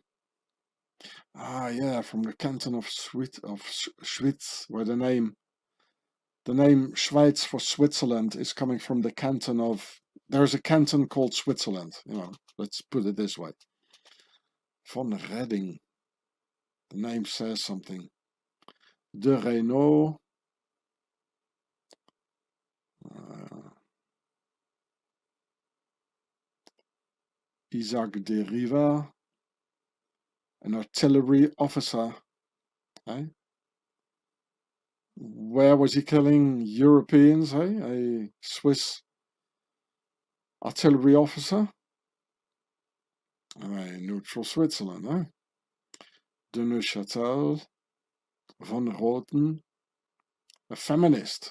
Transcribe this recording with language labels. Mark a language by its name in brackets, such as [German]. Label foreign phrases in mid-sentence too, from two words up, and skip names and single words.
[English] Ah, yeah, from the canton of Schwyz, where the name Schweiz for Switzerland is coming from the canton of. There's a canton called Switzerland. You know, let's put it this way. Von Reding. The name says something. De Reynaud. Isaac de Riva, an artillery officer. Eh? Where was he killing Europeans? Eh? A Swiss artillery officer? Neutral Switzerland. Eh? De Neuchâtel, von Roten, a feminist.